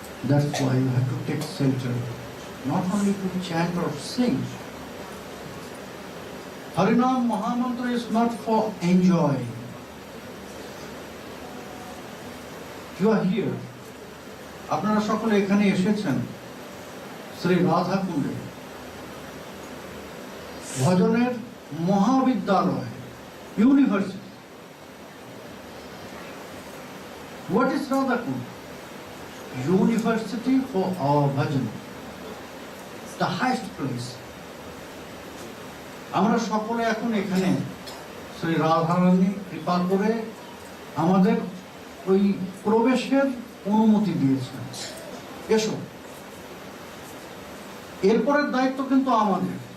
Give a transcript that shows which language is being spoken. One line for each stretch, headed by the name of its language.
English: That's why you have to take shelter, not only to chant or sing. Harinam Mahamantra is not for enjoying. You are here.
Bangla: আপনারা সকলে এখানে এসেছেন শ্রী রাধাকুণ্ডে ভজনের মহাবিদ্যালয় university.
English: What is Radhakund? University for our bhajan, the highest place.
Bangla: আমরা সকলে এখন এখানে শ্রী রাধারানী কৃপা করে আমাদের ওই প্রবেশের অনুমতি দিয়েছেন। এসো, এরপরের দায়িত্ব কিন্তু আমাদের।